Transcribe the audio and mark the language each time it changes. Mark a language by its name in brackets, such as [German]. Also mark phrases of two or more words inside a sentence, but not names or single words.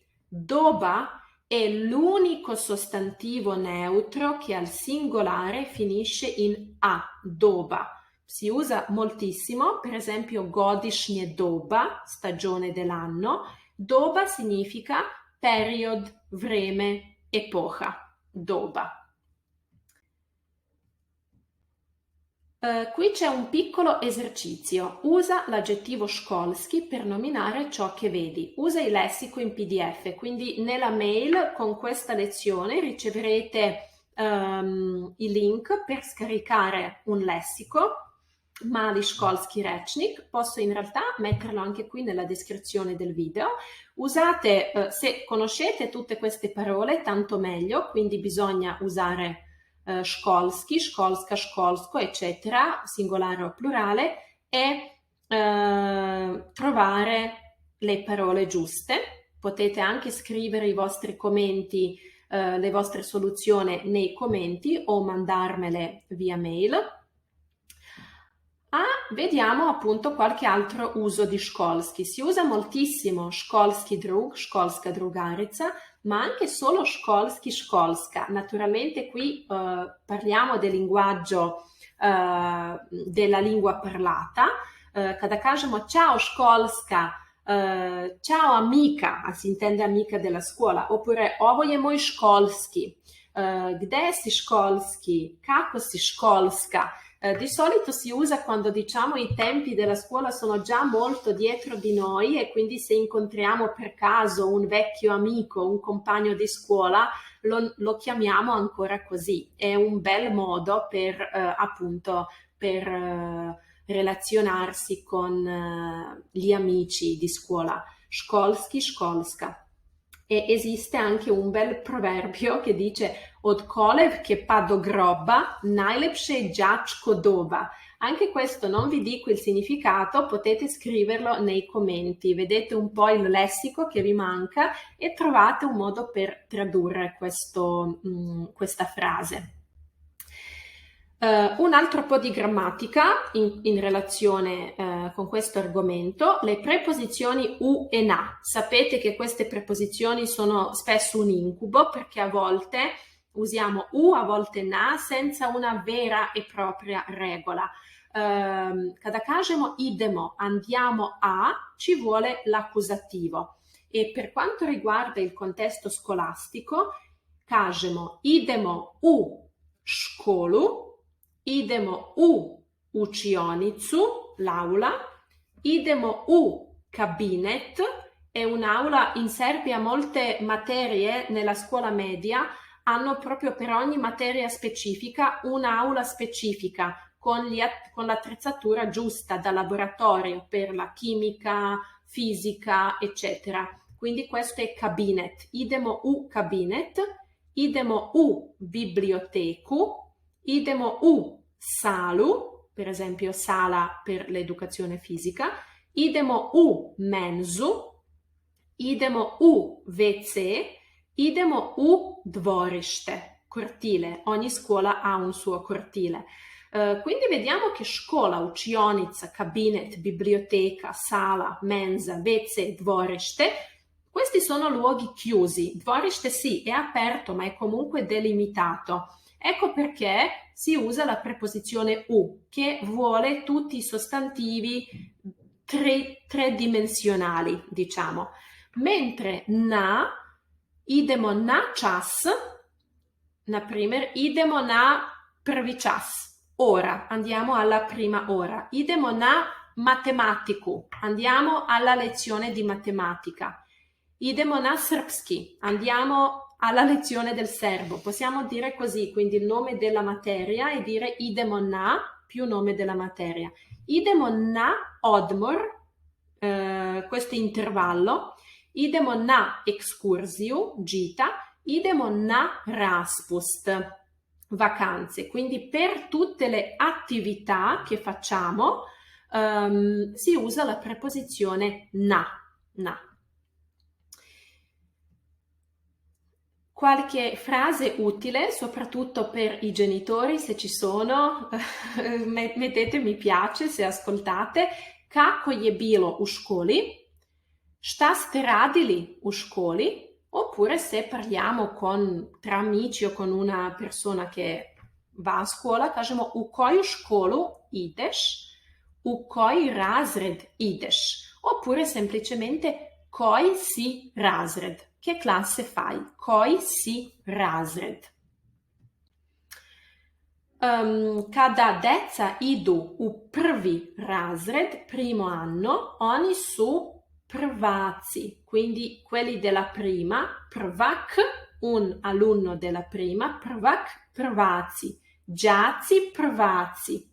[Italian] Doba è l'unico sostantivo neutro che al singolare finisce in a, doba. Si usa moltissimo, per esempio [Serbian] godišnje doba, [Italian] stagione dell'anno. Doba significa [Serbian] period, vreme, [Italian] epoca, doba. Qui c'è un piccolo esercizio. Usa l'aggettivo školski per nominare ciò che vedi. Usa il lessico in PDF, quindi nella mail con questa lezione riceverete i link per scaricare un lessico, [Serbian] Mali školski rečnik. [Italian] Posso in realtà metterlo anche qui nella descrizione del video. Usate, se conoscete tutte queste parole, tanto meglio, quindi bisogna usare [Serbian] školski, školska, školsko, [Italian] eccetera, singolare o plurale, e trovare le parole giuste. Potete anche scrivere i vostri commenti, le vostre soluzioni nei commenti o mandarmele via mail. Vediamo appunto qualche altro uso di školski. Si usa moltissimo [Serbian] školski drug, školska drugarica, [Italian] ma anche solo [Serbian] školski, školska. [Italian] Naturalmente qui parliamo del linguaggio della lingua parlata. [Serbian] Kada kažemo [Italian] ciao školska, ciao amica, si intende amica della scuola, oppure [Serbian] ovo je moj školski, gde si školski, kako si školska. [Italian] Di solito si usa quando diciamo i tempi della scuola sono già molto dietro di noi e quindi se incontriamo per caso un vecchio amico, un compagno di scuola, lo chiamiamo ancora così. È un bel modo per appunto per relazionarsi con gli amici di scuola. [Serbian] Školski, školska. [Italian] E esiste anche un bel proverbio che dice [Serbian] od kolev che pa do groba, najlepše je đačko doba. [Italian] Anche questo non vi dico il significato, potete scriverlo nei commenti. Vedete un po' il lessico che vi manca e trovate un modo per tradurre questa frase. Un altro po' di grammatica in relazione con questo argomento, le preposizioni u e na. Sapete che queste preposizioni sono spesso un incubo perché a volte usiamo u, a volte na, senza una vera e propria regola. [Serbian] Kada kažemo idemo, [Italian] andiamo a, ci vuole l'accusativo. E per quanto riguarda il contesto scolastico, [Serbian] kažemo idemo u školu, idemo u učionicu, l'aula, idemo u kabinet, [Italian] è un'aula, in Serbia molte materie nella scuola media hanno proprio per ogni materia specifica un'aula specifica con l'attrezzatura giusta da laboratorio per la chimica, fisica, eccetera. Quindi questo è [Serbian] kabinet. Idemo u kabinet, idemo u biblioteku, idemo u salu, [Italian] per esempio sala per l'educazione fisica, [Serbian] idemo u menzu, idemo u WC, idemo u dvorište, [Italian] cortile. Ogni scuola ha un suo cortile. Quindi vediamo che škola, učionica, kabinet, biblioteca, sala, mensa, WC, dvorište, questi sono luoghi chiusi. Dvorište sì, è aperto, ma è comunque delimitato. Ecco perché si usa la preposizione u, che vuole tutti i sostantivi tridimensionali, diciamo. [Serbian] Mentre na, idemo na čas, na primjer, idemo na prvi čas, [Italian] ora, andiamo alla prima ora. [Serbian] Idemo na matematiku, [Italian] andiamo alla lezione di matematica. [Serbian] Idemo na srpski, [Italian] andiamo alla lezione del serbo. Possiamo dire così, quindi il nome della materia e dire [Serbian] idemo na [Italian] più nome della materia. [Serbian] Idemo na odmor, [Italian] questo è intervallo. [Serbian] Idemo na ekskurziju, gita. Idemo na raspust, [Italian] vacanze. Quindi per tutte le attività che facciamo si usa la preposizione na. Qualche frase utile, soprattutto per i genitori, se ci sono, mettete mi piace se ascoltate. [Serbian] Kako je bilo u školi? Šta ste radili u školi? [Italian] Oppure se parliamo tra amici o con una persona che va a scuola, [Serbian] kažemo u koju školu ideš? U koji razred ideš? [Italian] Oppure semplicemente [Serbian] koji si razred? [Italian] Che classe fai? [Serbian] Koji si razred? Kada deca idu u prvi razred, [Italian] primo anno, [Serbian] oni su prvaci, [Italian] quindi quelli della prima, prvak, un alunno della prima, [Serbian] prvak, prvaci, đaci, prvaci.